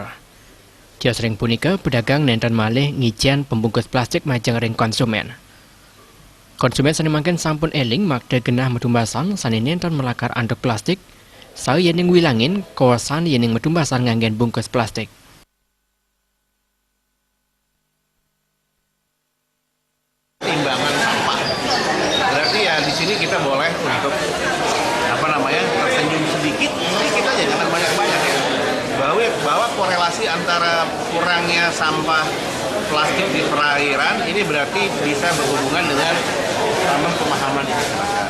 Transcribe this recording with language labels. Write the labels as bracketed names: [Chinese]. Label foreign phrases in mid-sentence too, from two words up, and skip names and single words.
[Balinese] Kios ring punika pedagang nenten malih ngician pembungkus plastik majeng ring konsumen. Konsumen sanimangken sampun eling makde genah metumbasan sanini nenten melakar anduk plastik, saya yening wilangin kawasan yening metumbasan nganggen bungkus plastik. [Indonesian] Timbangan sampah. Berarti ya di sini kita boleh untuk tersenyum sedikit aja, jangan banyak-banyak ya. Bahwa korelasi antara kurangnya sampah plastik di perairan ini berarti bisa berhubungan dengan tambah pemahaman di masyarakat.